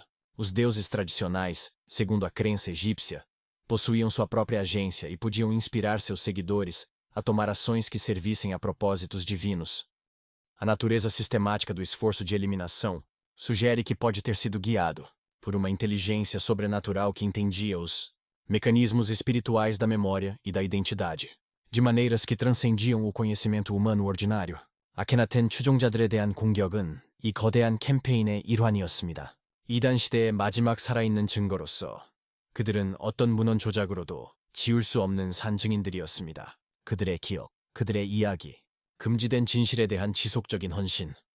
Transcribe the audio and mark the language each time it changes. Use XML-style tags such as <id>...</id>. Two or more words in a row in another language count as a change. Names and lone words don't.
<pt>Os deuses tradicionais, segundo a crença egípcia, possuíam sua própria agência e podiam inspirar seus seguidores a tomar ações que servissem a propósitos divinos. A natureza sistemática do esforço de eliminação sugere que pode ter sido guiado por uma inteligência sobrenatural que entendia os mecanismos espirituais da memória e da identidade, de maneiras que transcendiam o conhecimento humano ordinário.</pt> <ko>아케나텐 추종자들에 대한 공격은 이 거대한 캠페인의 일환이었습니다. 이단 시대의 마지막 살아있는 증거로서 그들은 어떤 문헌 조작으로도 지울 수 없는 산증인들이었습니다. 그들의 기억, 그들의 이야기, 금지된 진실에 대한 지속적인 헌신.</ko>